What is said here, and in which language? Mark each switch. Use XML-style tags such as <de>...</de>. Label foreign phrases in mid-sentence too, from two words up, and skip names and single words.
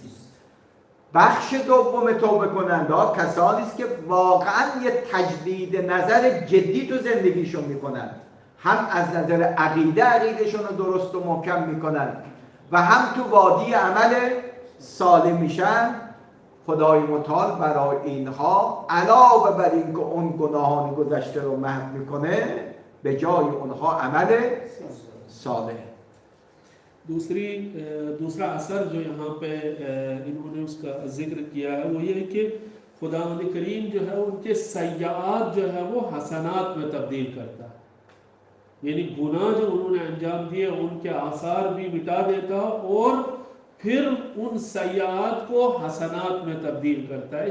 <fa>بخش دوم توبه کننده ها کسانی است که واقعا یه تجدید نظر جدی تو زندگیشون میکنن، هم از نظر عقیدهشون رو درست و محکم میکنن و هم تو وادی عمل صالح میشن. خدای متعال برای اینها علاوه بر این که اون گناهان گذشته رو محو میکنه، به جای اونها عمل صالح.</fa> <hi>दूसरा असर जो यहाँ पे इन्होंने उसका जिक्र किया है वो ये है कि खुदावंद करीम जो है उनके सय्यात जो है वो हसनात में तब्दील करता है। यानी गुनाह जो उन्होंने अंजाम दिए उनके आसार भी मिटा देता और फिर उन सय्यात को हसनात में तब्दील करता है।</hi>